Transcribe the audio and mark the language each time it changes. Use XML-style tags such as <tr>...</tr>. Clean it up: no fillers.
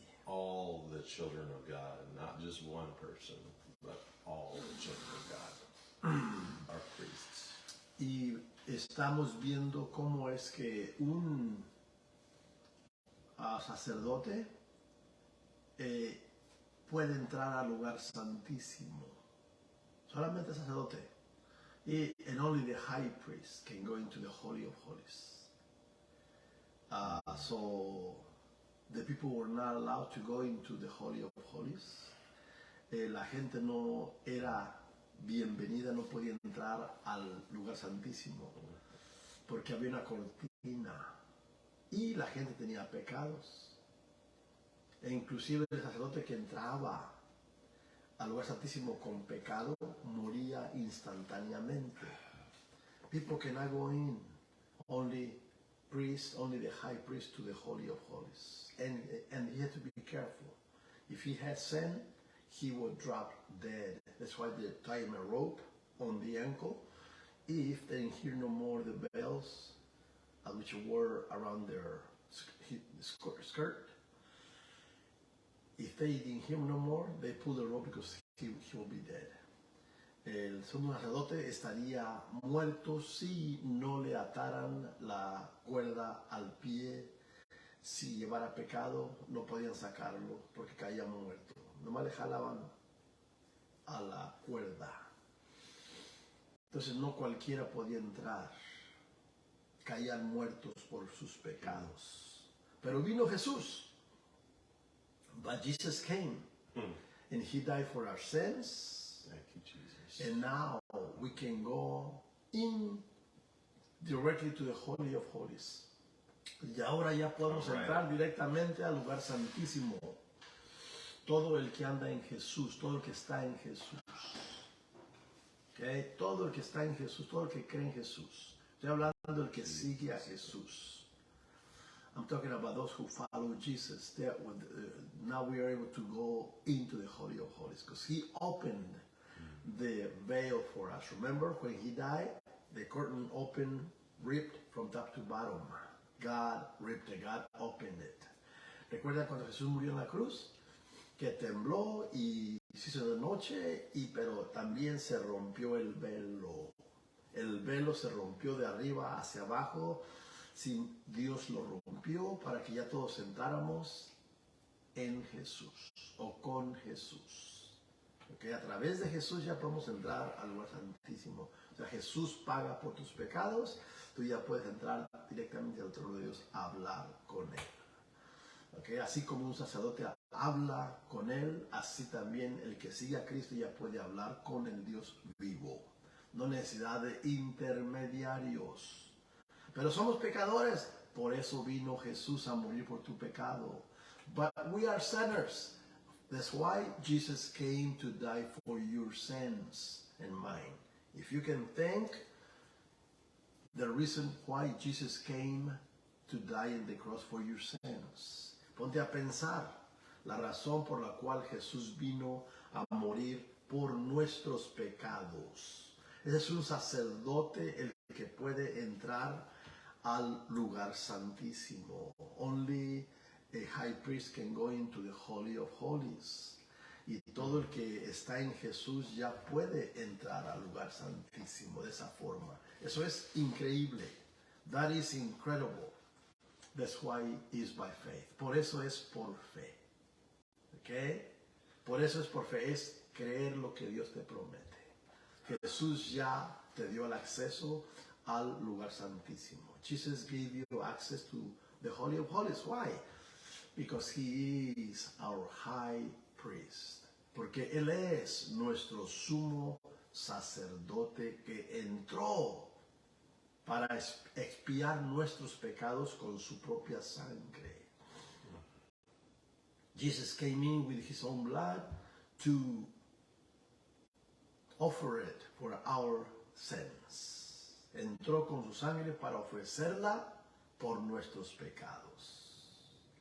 <en>All the children of God, not just one person, but all the children of God are priests.</en> <es>Y estamos viendo cómo es que un sacerdote puede entrar al lugar santísimo. Solamente el sacerdote.</es> <en>And only the high priest can go into the Holy of Holies. So the people were not allowed to go into the Holy of Holies.</en> <es>La gente no era bienvenida, no podía entrar al lugar santísimo porque había una cortina y la gente tenía pecados. E inclusive el sacerdote que entraba al lugar santísimo con pecado moría instantáneamente.</es> <en>People cannot go in, only the high priest to the Holy of Holies. And he had to be careful. If he had sinned, he would drop dead. That's why they tie him a rope on the ankle. If they didn't hear no more the bells, which were around their skirt, if they didn't hear no more, they pull the rope because he will be dead.</en> <es>El sumo sacerdote estaría muerto si no le ataran la cuerda al pie. Si llevara pecado, no podían sacarlo porque caía muerto. Nomás le jalaban a la cuerda. Entonces no cualquiera podía entrar. Caían muertos por sus pecados. Pero vino Jesús.</es> <en>But Jesus came. And he died for our sins. Thank you, Jesus. And now we can go in directly to the Holy of Holies.</en> <es>Y ahora ya podemos entrar directamente al lugar santísimo. Todo el que anda en Jesús, todo el que está en Jesús. Okay? Todo el que está en Jesús, todo el que cree en Jesús. Estoy hablando del que sigue a Jesús.</es> <en>I'm talking about those who follow Jesus. Now we are able to go into the Holy of Holies because he opened the veil for us. Remember when he died, the curtain opened, ripped from top to bottom. God ripped it, God opened it.</en> <es>¿Recuerdan cuando Jesús murió en la cruz? Que tembló y se hizo de noche, pero también se rompió el velo. El velo se rompió de arriba hacia abajo. Dios lo rompió para que ya todos entráramos en Jesús o con Jesús. Okay, a través de Jesús ya podemos entrar al lugar santísimo. O sea, Jesús paga por tus pecados, tú ya puedes entrar directamente al trono de Dios a hablar con Él. Okay, así como un sacerdote habla con Él, así también el que sigue a Cristo ya puede hablar con el Dios vivo. No necesidad de intermediarios. Pero somos pecadores, por eso vino Jesús a morir por tu pecado.</es> <en>But we are sinners. That's why Jesus came to die for your sins and mine. If you can think the reason why Jesus came to die on the cross for your sins.</en> <es>Ponte a pensar la razón por la cual Jesús vino a morir por nuestros pecados. Ese es un sacerdote el que puede entrar al lugar santísimo.</es> <en>Only a high priest can go into the Holy of Holies.</en> <es>Y todo el que está en Jesús ya puede entrar al lugar santísimo de esa forma. Eso es increíble.</es> <en>That is incredible. That's why it is by faith.</en> <es>Por eso es por fe. ¿Ok? Por eso es por fe. Es creer lo que Dios te promete. Jesús ya te dio el acceso al lugar santísimo.</es> <en>Jesus gave you access to the Holy of Holies. Why? Because he is our high priest.</en> <es>Porque él es nuestro sumo sacerdote que entró para expiar nuestros pecados con su propia sangre.</es> <en>Jesus came in with his own blood to offer it for our sins.</en> <es>Entró con su sangre para ofrecerla por nuestros pecados.</es>